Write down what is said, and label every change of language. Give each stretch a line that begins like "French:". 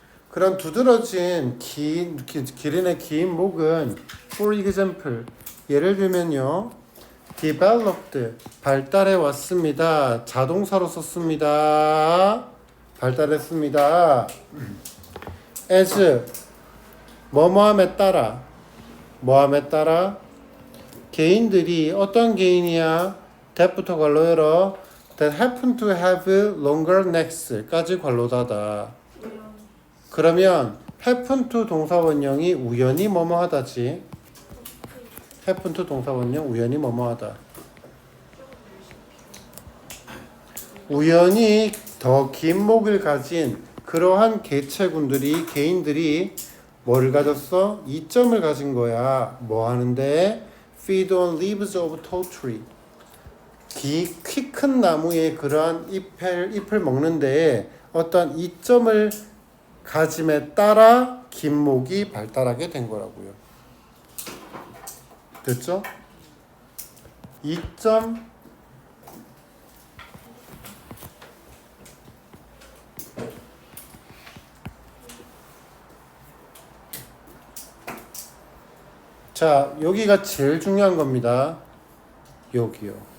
Korean: 그런 두드러진 기린의 긴 목은
English: for example,
Korean: 예를 들면요, developed, 발달해 왔습니다. 자동사로 썼습니다. 발달했습니다. as, 뭐뭐함에 따라, 뭐함에 따라, 개인들이, 어떤 개인이야? that부터 괄호 열어.
English: that happen to have longer necks
Korean: 까지 괄호 닫아. 그러면
English: happen to
Korean: 동사원형이 우연히 뭐뭐하다지.
English: happen to
Korean: 동사원형 우연히 뭐뭐하다. 우연히 더 긴 목을 가진 그러한 개체군들이, 개인들이 뭐를 가졌어? 이점을 가진 거야. 뭐 하는데?
English: feed on leaves of tall tree.
Korean: 키 큰 나무의 그러한 잎을 먹는데 어떤 이점을 가짐에 따라 긴 목이 발달하게 된 거라고요. 됐죠? 이점 자, 여기가 제일 중요한 겁니다. 여기요.